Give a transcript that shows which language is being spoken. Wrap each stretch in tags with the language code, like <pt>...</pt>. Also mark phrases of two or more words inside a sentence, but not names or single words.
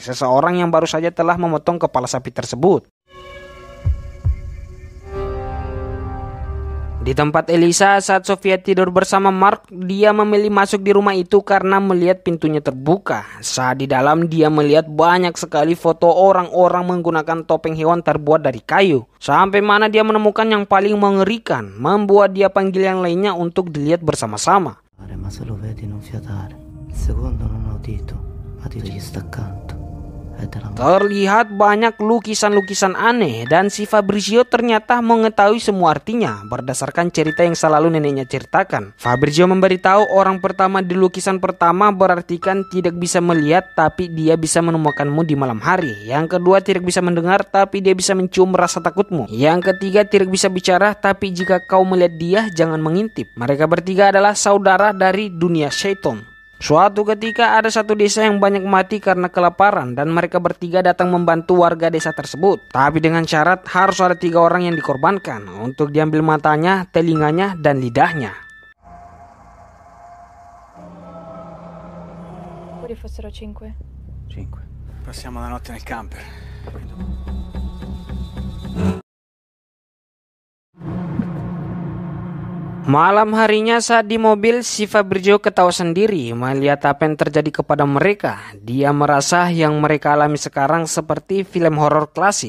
<id>Seseorang yang baru saja telah memotong kepala sapi tersebut. Di tempat Elisa, saat Sofia tidur bersama Mark, dia memilih masuk di rumah itu karena melihat pintunya terbuka. Saat di dalam, dia melihat banyak sekali foto orang-orang menggunakan topeng hewan terbuat dari kayu. Sampai mana dia menemukan yang paling mengerikan, membuat dia panggil yang lainnya untuk dilihat bersama-sama.</id> <it>Ma se lo vedi non fiatare. Il secondo non è udito, ma ti gli sta accanto.</it> <id>Terlihat banyak lukisan-lukisan aneh dan si Fabrizio ternyata mengetahui semua artinya berdasarkan cerita yang selalu neneknya ceritakan. Fabrizio memberitahu orang pertama di lukisan pertama berartikan tidak bisa melihat tapi dia bisa menemukanmu di malam hari. Yang kedua tidak bisa mendengar tapi dia bisa mencium rasa takutmu. Yang ketiga tidak bisa bicara tapi jika kau melihat dia jangan mengintip. Mereka bertiga adalah saudara dari dunia syaitan. Suatu ketika ada satu desa yang banyak mati karena kelaparan dan mereka bertiga datang membantu warga desa tersebut. Tapi dengan syarat harus ada 3 orang yang dikorbankan untuk diambil matanya, telinganya, dan lidahnya.</id> <it>Pure fossero 5. 5. Passiamo la notte nel camper.</it> <id>Malam harinya saat di mobil, si Fabrizio ketawa sendiri melihat apa yang terjadi kepada mereka. Dia merasa yang mereka alami sekarang seperti film horor klasik.</id>